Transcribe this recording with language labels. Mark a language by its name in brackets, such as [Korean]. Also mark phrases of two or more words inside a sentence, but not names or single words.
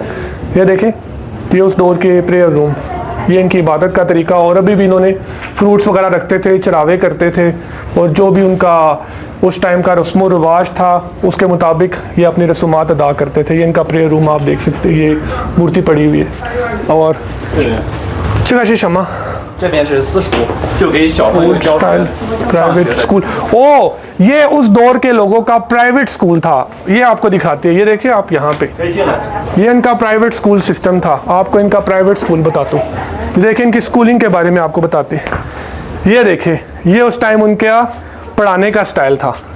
[Hindi] ये देखें, ये उस दौर के [English] prayer room, [Hindi] ये इनकी इबादत का तरीका। और अभी भी इन्होंने फ्रूट्स वगैरह रखते थे, चढ़ावे करते थे और जो भी उनका उस टाइम का रस्म व रिवाज था उसके मुताबिक ये अपनी रसूमात अदा करते थे। ये इनका [English] prayer room [Hindi] आप देख सकते हैं, ये मूर्ति पड़ी हुई है। और शमा [Chinese] 这边是私塾，就给小朋友教书。 [English] private school, [Hindi] ओ ये उस दौर के लोगों का [English] private school [Hindi] था। ये आपको दिखाते हैं, ये देखिए आप यहाँ पे, ये इनका [English] private school system [Hindi] था। आपको इनका [English] private school [Hindi] बताता हूँ। देखिए इनकी स्कूलिंग के बारे में आपको बताते हैं। ये देखिए, ये उस टाइम उनका पढ़ाने का स्टाइल था।